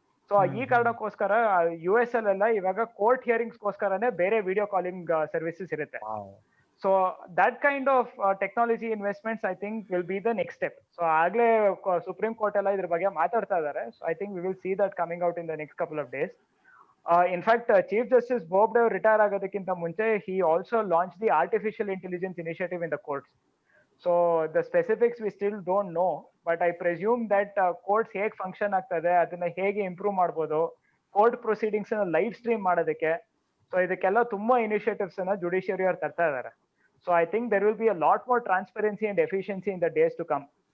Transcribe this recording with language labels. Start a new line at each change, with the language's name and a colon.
Kannada: So ಈ ಕಾರಣಕ್ಕೋಸ್ಕರ US ಅಲ್ಲೆಲ್ಲ ಇವಾಗ ಕೋರ್ಟ್ ಹಿಯರಿಂಗ್ಸ್ಗೋಸ್ಕರನೇ ಬೇರೆ ವಿಡಿಯೋ ಕಾಲಿಂಗ್ ಸರ್ವಿಸಸ್ ಇರುತ್ತೆ.
English: So that kind of technology investments I think will be the next step.
Kannada: So ಆಗ್ಲೇ ಸುಪ್ರೀಂ ಕೋರ್ಟ್ ಎಲ್ಲ ಇದ್ರ ಬಗ್ಗೆ ಮಾತಾಡ್ತಾ ಇದ್ದಾರೆ.
English: So I think we will see that coming out in the next couple of days.
Kannada: In fact chief justice Bobde retire ಆಗೋದಕ್ಕಿಂತ ಮುಂಚೆ
English: he also launched the artificial intelligence initiative in the courts. So the specifics we still don't know, but I presume that courts
Kannada: ಹೇಗೆ function ಆಗ್ತದೆ, ಅದನ್ನ ಹೇಗೆ improve ಮಾಡ್ಬೋದು, court proceedings live stream ಮಾಡೋದಕ್ಕೆ. So ಇದಕ್ಕೆಲ್ಲ ತುಂಬಾ initiatives ಅನ್ನ ಜುಡಿಷಿಯರಿ ಅವ್ರು ತರ್ತಾ ಇದಾರೆ.
English: So I think there will be a lot more transparency and efficiency in the days to come.